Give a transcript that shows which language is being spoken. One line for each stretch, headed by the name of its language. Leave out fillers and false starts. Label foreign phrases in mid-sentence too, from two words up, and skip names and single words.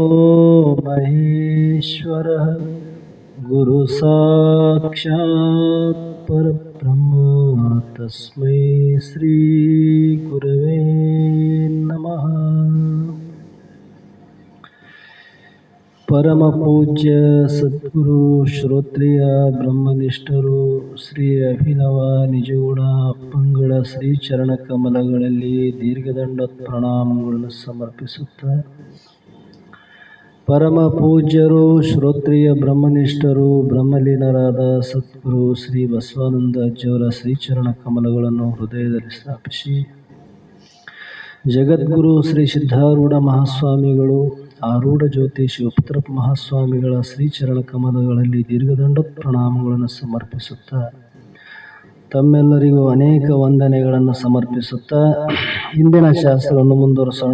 Sanskrit: ಮಹೇಶ್ವರ ಗುರು ಸಾಕ್ಷಾತ್ ಪರಬ್ರಹ್ಮ ತಸ್ಮೈ ಶ್ರೀ ಗುರವೇ ನಮಃ.
Kannada: ಪರಮ ಪೂಜ್ಯ ಸದ್ಗುರು ಶ್ರೋತ್ರಿಯ ಬ್ರಹ್ಮನಿಷ್ಠರು ಶ್ರೀ ಅಭಿನವ ನಿಜಗುಣ ಅಪ್ಪಂಗಳ ಶ್ರೀ ಚರಣ ಕಮಲಗಳಲ್ಲಿ ದೀರ್ಘದಂಡ ಪ್ರಣಾಮಗಳನ್ನು ಸಮರ್ಪಿಸುತ್ತ ಪರಮ ಪೂಜ್ಯರು ಶ್ರೋತ್ರಿಯ ಬ್ರಹ್ಮನಿಷ್ಠರು ಬ್ರಹ್ಮಲೀನರಾದ ಸದ್ಗುರು ಶ್ರೀ ಬಸವಾನಂದ ಅಜ್ಜವರ ಶ್ರೀಚರಣ ಕಮಲಗಳನ್ನು ಹೃದಯದಲ್ಲಿ ಸ್ಥಾಪಿಸಿ ಜಗದ್ಗುರು ಶ್ರೀ ಸಿದ್ಧಾರೂಢ ಮಹಾಸ್ವಾಮಿಗಳು ಆರೂಢ ಜ್ಯೋತಿ ಶಿವಪುತ್ರ ಮಹಾಸ್ವಾಮಿಗಳ ಶ್ರೀಚರಣ ಕಮಲಗಳಲ್ಲಿ ದೀರ್ಘದಂಡ ಪ್ರಣಾಮಗಳನ್ನು ಸಮರ್ಪಿಸುತ್ತಾ ತಮ್ಮೆಲ್ಲರಿಗೂ ಅನೇಕ ವಂದನೆಗಳನ್ನು ಸಮರ್ಪಿಸುತ್ತಾ ಇಂದಿನ ಶಾಸ್ತ್ರವನ್ನು ಮುಂದುವರಿಸೋಣ.